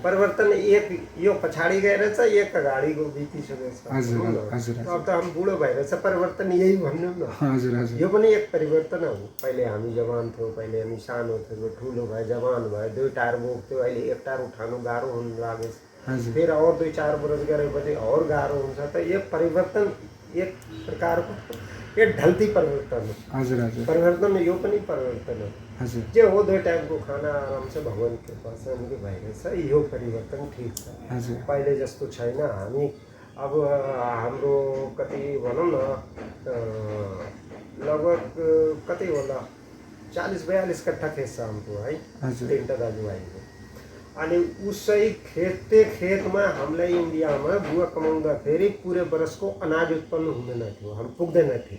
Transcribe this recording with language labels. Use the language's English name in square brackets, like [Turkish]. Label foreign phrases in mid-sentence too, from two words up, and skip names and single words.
[Nepali] परिवर्तन एक यो पछाडि गएर छ एक अगाडिको बितिसकेको छ हजुर हजुर अब त हामी बुढो भइरहेछ परिवर्तन यही भन्नु न हजुर हजुर यो पनि एक परिवर्तन हो पहिले हामी जवान थियौँ पहिले हामी सानो थियौँ ठुलो भयो जवान भयो 2 टायर बोक्थ्यो अहिले 1 टायर उठाउनु गाह्रो हुन लाग्यो [Hindi] फिर और 2-4 बरस [Nepali] गरेपछि और गाह्रो हुन्छ त यो परिवर्तन एक प्रकारको [Hindi] ये ढलती [Nepali] परिवर्तन हो हजुर हजुर परिवर्तन यो पनि परिवर्तन हो हजुर जे हो 2 टाइमको खाना [Hindi] आराम से भगवान के पास उनके [Nepali] भइरहेछ यो परिवर्तन ठिक छ हजुर पहिले जस्तो छैन हामी अब हाम्रो कति भनौँ न लगभग कति होला 40-42 कट्ठा खेत छ हाम्रो है हजुर 3 दाजुभाइको अनि उसै खेतमा हामीलाई इन्डियामा गुवा कमाउँदाखेरि पुरै वर्षको अनाज उत्पन्न हुँदैन थियो हम पुग्दैन थियो